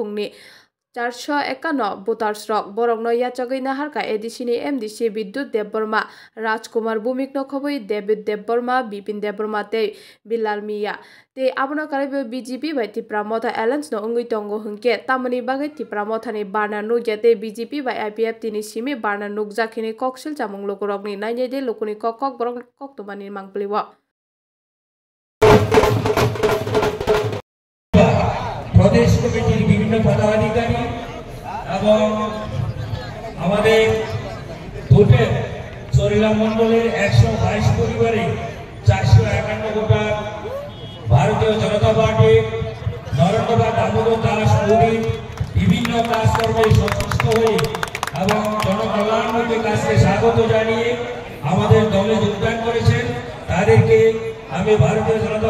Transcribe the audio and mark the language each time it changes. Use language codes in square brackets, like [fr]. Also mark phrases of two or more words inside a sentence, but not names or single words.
[trp] Khungni 451 voters rok borokno yachagoi naharka ADC ni MDC Bidyut Debbarma Rajkumar Bhumik no khoboi David Debbarma Bipin Debbarma tei Bilal Miya tei abono karaibo BJP bai Tipramotha Alliance no ongoi tongo hingke tamoni bagai Tipramotha ni Barna nugya tei BJP bai IPF tini simi Barna nugjakini koksil chamung lokorokni nainai de lokoni kok borok kok tumani mangpliwo [bn] প্রদেশ কমিটির বিভিন্ন পদাধিকারী এবং আমাদের ভোটের চরিলা মণ্ডলের 122 পরিবারে 451 গোটা ভারতীয় জনতা পার্টি নরেন্দ্রনাথ দামোদর দাস মোদী বিভিন্ন কাজকর্মে সংশ্লিষ্ট হয়ে এবং জনকল্যাণমূলক কাজকে স্বাগত জানিয়ে আমাদের দলে যোগদান করেছেন তাদেরকে আমি ভারতীয় জনতা